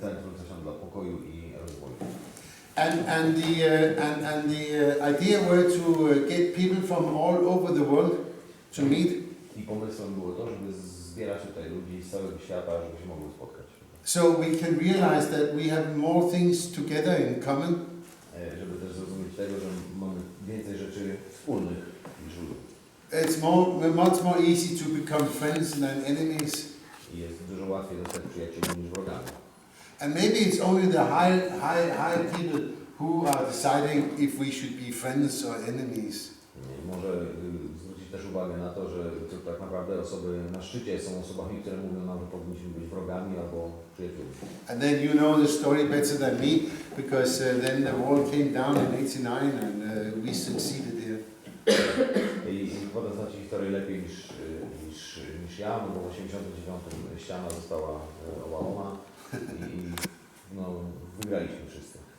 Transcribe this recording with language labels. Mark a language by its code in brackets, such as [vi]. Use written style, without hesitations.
[pl] Centrum coś tam dla pokoju i rozwoju. [en] And the idea were to get people from all over the world to meet. [pl] I pomysłem było to, żeby zbierać tutaj ludzi z całego świata, żeby się mogli spotkać. [en] So we can realize that we have more things together in common. [pl] Żeby też zrozumieć tego, że mamy więcej rzeczy wspólnych niż ludzi. [en] It's much more easy to become friends than enemies. [pl] I jest dużo łatwiej zostać przyjaciółmi niż wrogami. [en] And maybe it's only the high people who are deciding if we should be friends or enemies. [pl] Może zwrócić też uwagę na to, że to tak naprawdę osoby na szczycie są osobami, które mówią nam, że powinniśmy być wrogami albo przyjaciółmi. [en] And then you know the story better than me, because then the wall came down in 89 and we succeeded here. [pl] I potem znacie historię lepiej niż ja, no bo w 89 ściana została obalona i no, wygraliśmy wszyscy.